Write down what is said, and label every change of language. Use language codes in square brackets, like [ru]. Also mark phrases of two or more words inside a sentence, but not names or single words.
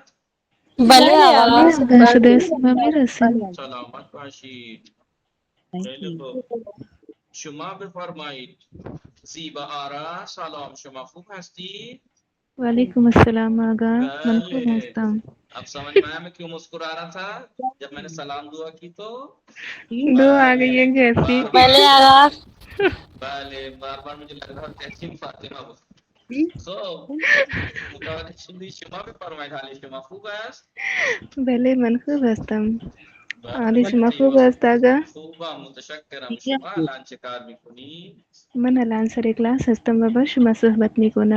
[fa] بله آقا. صدای شما میرسه. سلامت باشید. خیلی خوب. شما بفرمایید. زیبا آرا سلام، شما خوب هستی؟ وعلیکم السلام آقا. من خوب بله. هستم. [ur] اب سمجھ میں آیا میں کیوں مسکرا رہا تھا جب میں نے سلام دعا کی تو؟ دو آ گئی ہے کیسی؟ [fa] بله آقا. [ur] بله بار بار مجھے لگ رہا تحسین فاطمه بود. [fa] خب متوجه شدی. شما بفرمایید حال شما خوب است؟ بله من خوب هستم. بله حال شما خوب خیلی است آقا؟ خوبم متشکرم. شما الان چه کار میکنی؟ من الان سر کلاس هستم و با شما صحبت میکنم.